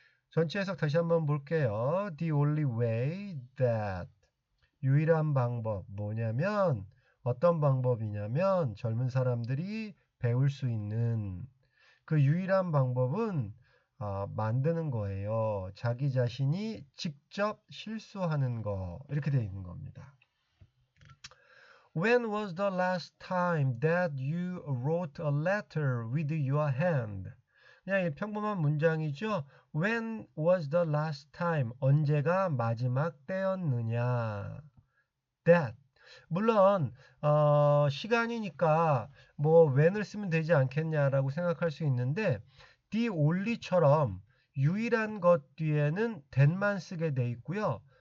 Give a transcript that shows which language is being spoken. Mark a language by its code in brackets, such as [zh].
[ko] 전체 해석 다시 한번 볼게요. [en] The only way that [ko] 유일한 방법 뭐냐면 어떤 방법이냐면 젊은 사람들이 배울 수 있는 그 유일한 방법은 만드는 거예요. 자기 자신이 직접 실수하는 거 이렇게 되어 있는 겁니다. [en] When was the last time that you wrote a letter with your hand? [ko] 그냥 평범한 문장이죠. [en] When was the last time? [ko] 언제가 마지막 때였느냐? [en] That. [ko] 물론 시간이니까 뭐 when을 쓰면 되지 않겠냐라고 생각할 수 있는데 the only처럼 유일한 것 뒤에는 that만 쓰게 돼 있고요.